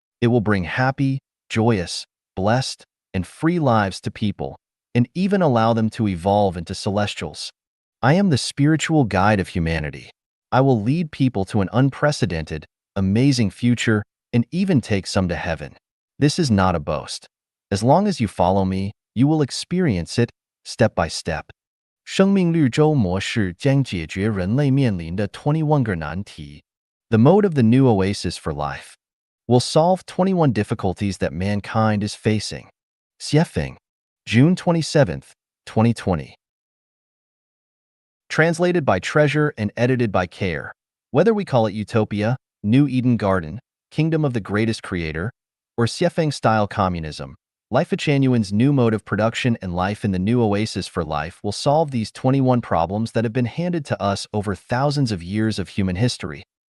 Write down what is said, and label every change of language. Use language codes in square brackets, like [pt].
[en] It will bring happy, joyous, blessed, and free lives to people, and even allow them to evolve into celestials. I am the spiritual guide of humanity. I will lead people to an unprecedented, amazing future, and even take some to heaven. This is not a boast. As long as you follow me, you will experience it step by step. [zh] 生命绿洲模式将解决人类面临的21个难题. [en] The mode of the new oasis for life will solve 21 difficulties that mankind is facing. Xiefeng, June 27th, 2020. Translated by Treasure and edited by Care. Whether we call it Utopia, New Eden Garden, Kingdom of the Greatest Creator, or Xiefeng-style communism, Lifechanuan's new mode of production and life in the new oasis for life will solve these 21 problems that have been handed to us over thousands of years of human history.